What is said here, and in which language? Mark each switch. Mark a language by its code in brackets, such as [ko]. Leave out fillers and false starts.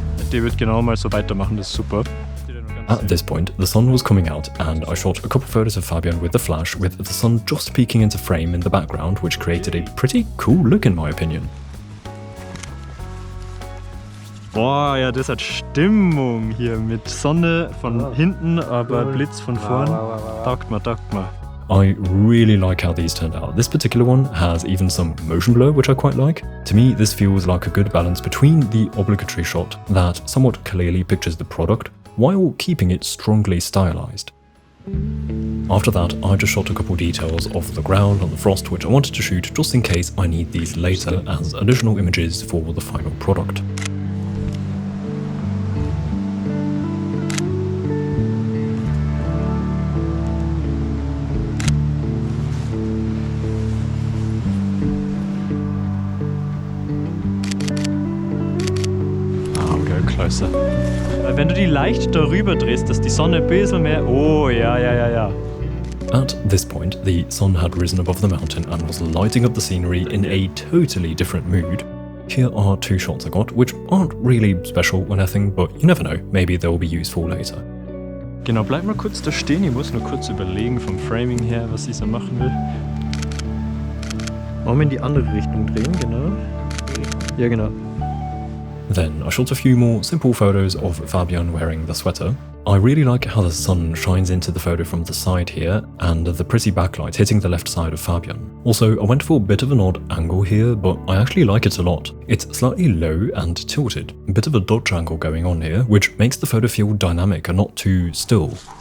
[de] Die wird genau mal so weitermachen, das ist super. [en] At this point, the sun was coming out, and I shot a couple photos of Fabian with the flash, with the sun just peeking into frame in the background, which created a pretty cool look in my opinion. [de] Boah, ja, das hat Stimmung hier mit Sonne von hinten, aber Blitz von vorn. Taugt mal. [en] I really like how these turned out. This particular one has even some motion blur, which I quite like. To me, this feels like a good balance between the obligatory shot that somewhat clearly pictures the product, while keeping it strongly stylized. After that, I just shot a couple details of the ground and the frost, which I wanted to shoot just in case I need these later as additional images for the final product. Closer. [de] Weil wenn du die leicht darüber drehst, dass die Sonne ein bisschen mehr... Oh, ja. [en] At this point, the sun had risen above the mountain and was lighting up the scenery in a totally different mood. Here are two shots I got, which aren't really special or anything, but you never know, maybe they'll be useful later. [de] Genau, bleib mal kurz da stehen, ich muss nur kurz überlegen vom Framing her, was ich so machen will. Wollen wir in die andere Richtung drehen, genau? Ja, genau. [en] Then I shot a few more simple photos of Fabian wearing the sweater. I really like how the sun shines into the photo from the side here, and the pretty backlight hitting the left side of Fabian. Also, I went for a bit of an odd angle here, but I actually like it a lot. It's slightly low and tilted, a bit of a Dutch angle going on here, which makes the photo feel dynamic and not too still.